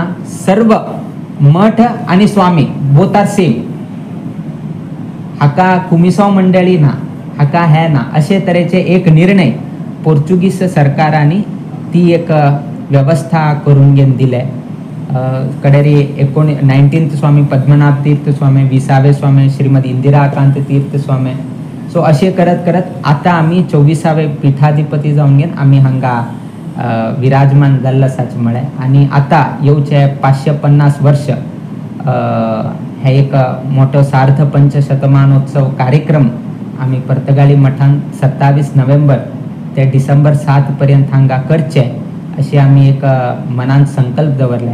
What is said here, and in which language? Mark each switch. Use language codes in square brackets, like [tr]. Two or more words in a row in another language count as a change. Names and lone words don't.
[kok] सर्व मठ आणि स्वामी [en] both are same. [kok] हाका कुमिसांव मंडळी ना, हाका हे ना अशे तरेचे एक निर्णय पोर्चुगीज सरकारांनी ती एक व्यवस्था करून घेवन दिले. कडेरी 19th स्वामी पद्मनाभ तीर्थ स्वामी, 20वे स्वामी श्रीमती इंदिराकांत तीर्थ स्वामी. सो असे करत आता आम्ही 24वे पीठाधिपती जाऊन घेवन आम्ही हांगा विराजमान जाल्लो आसाच म्हळे. आणि आता येवचे 550 वर्ष हे एक मोठो सार्थ पंचशतमानोत्सव कार्यक्रम आम्ही पर्तगाळी मठान 27 नोव्हेंबर ते डिसेंबर 7 पर्यंत हांगा करचे अशी आम्ही एक मनात संकल्प दवरले.